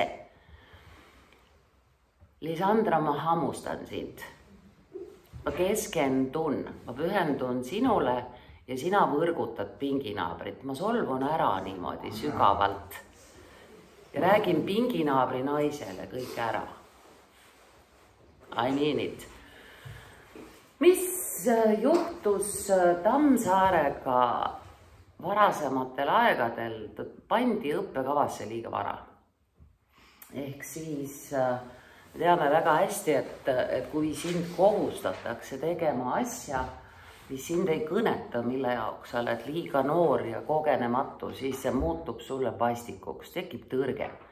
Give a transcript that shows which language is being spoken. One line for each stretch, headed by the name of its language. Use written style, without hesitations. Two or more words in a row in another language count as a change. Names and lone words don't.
Estonian: Lisandra, ma hammustan sind. ma keskendun, ma pühendun sinule ja sina võrgutad pinginaabrit. Ma solvun ära niimoodi sügavalt ja räägin pinginaabri naisele kõik ära.
English: I mean it.
Estonian: Mis juhtus Tammsaarega varasematel aegadel, pandi õppekavasse liiga vara. Ehk siis teame väga hästi, et kui sind kohustatakse tegema asja, mis sind ei kõneta, mille jaoks sa oled liiga noor ja kogenematu, siis see muutub sulle vastikuks, tekib tõrge.